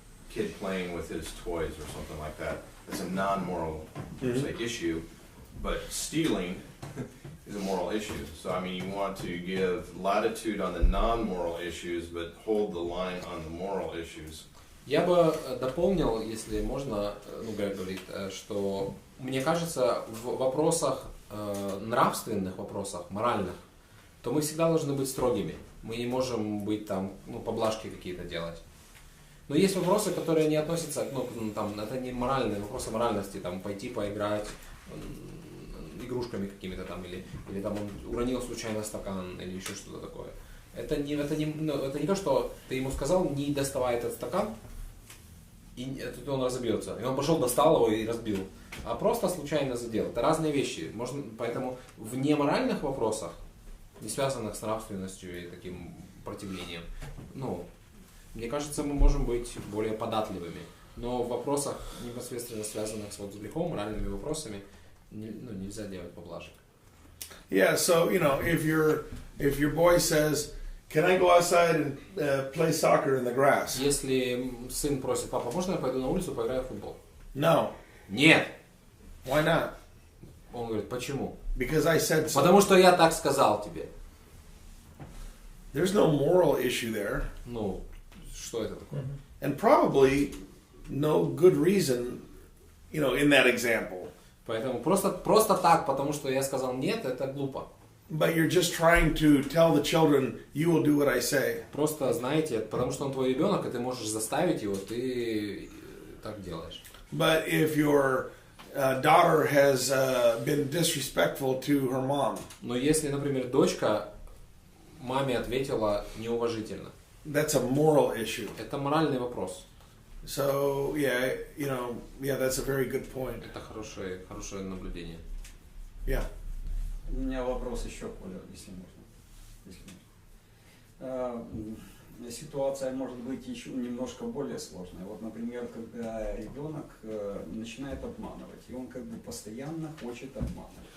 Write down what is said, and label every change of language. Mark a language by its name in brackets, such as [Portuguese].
[English] Kid playing with his toys or something like that. It's a non-moral issue. But stealing is a moral issue. So, I mean, you want to give latitude on the non-moral issues, but hold the line on the moral issues. [Russian] Я бы дополнил, если можно, Грег говорит, что мне кажется, в вопросах, нравственных вопросах, моральных, то мы всегда должны быть строгими. Мы не можем быть там, поблажки какие-то делать. Но есть вопросы, которые не относятся, это не моральные вопросы моральности, там, пойти поиграть игрушками какими-то там, или там он уронил случайно стакан, или еще что-то такое. Это не то, что ты ему сказал, не доставай этот стакан, и тут он разобьется. И он пошел, достал его и разбил. А просто случайно задел. Это разные вещи. Поэтому в неморальных вопросах, не связанных с нравственностью и таким противлением, мне кажется, мы можем быть более податливыми. Но в вопросах, непосредственно связанных с грехом, моральными вопросами, нельзя делать поблажек. [English] Yeah, so if your boy says, "Can I go outside and play soccer in the grass?" [Russian] Если сын просит: папа, можно я пойду на улицу поиграю в футбол? [English] No. [Russian] Нет. [English] Why not? [Russian] Он говорит: почему? [English] Because I said so. [Russian] Потому что я так сказал тебе. [English] There's no moral issue there. [Russian] Ну, что это такое? [English] And probably no good reason, in that example. [Russian] Поэтому просто так, потому что я сказал нет, это глупо. [English] But you're just trying to tell the children, you will do what I say. [Russian] Просто, знаете, потому что он твой ребенок, и ты можешь заставить его, ты так делаешь. [English] But if your daughter has been disrespectful to her mom, [Russian] Но если, например, дочка маме ответила неуважительно, [English] that's a moral issue. [Russian] это моральный вопрос. [English] So that's a very good point. [Russian] Это хорошее наблюдение. [English] Yeah. [Russian] У меня вопрос еще, Коля, если можно. Ситуация может быть еще немножко более сложная. Вот, например, когда ребенок начинает обманывать, и он как бы постоянно хочет обманывать.